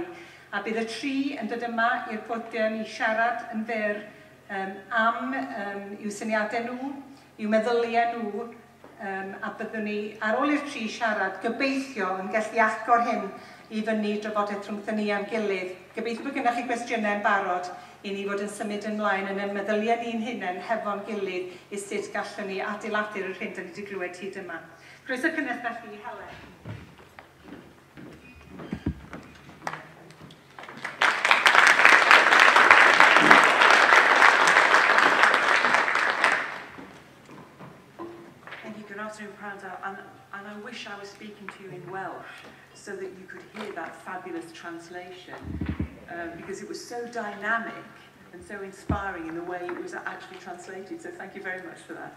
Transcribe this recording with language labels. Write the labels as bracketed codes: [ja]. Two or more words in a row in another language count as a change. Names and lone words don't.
[cy] A bydd y tri yn dod yma i'r podium i siarad yn fyr am i'w syniadau nhw, i'w meddyliau nhw, a byddwn ni ar ôl i'r tri siarad gobeithio yn gallu agor hyn i fyny drafodaeth rhwngthyn ni am gilydd. Gobeithio bod gennych chi gwestiynau yn barod i ni fod yn symud ymlaen yn y meddyliau ni'n hunain hefo'n gilydd i sut gallwn ni adeiladu'r hyn da ni wedi glywed hyd yma. Croeso cynnes da chi, Helen. [en] Good afternoon, Pranda, and I wish I was speaking to you in Welsh so that you could hear that fabulous translation because it was so dynamic and so inspiring in the way it was actually translated, so thank you very much for that.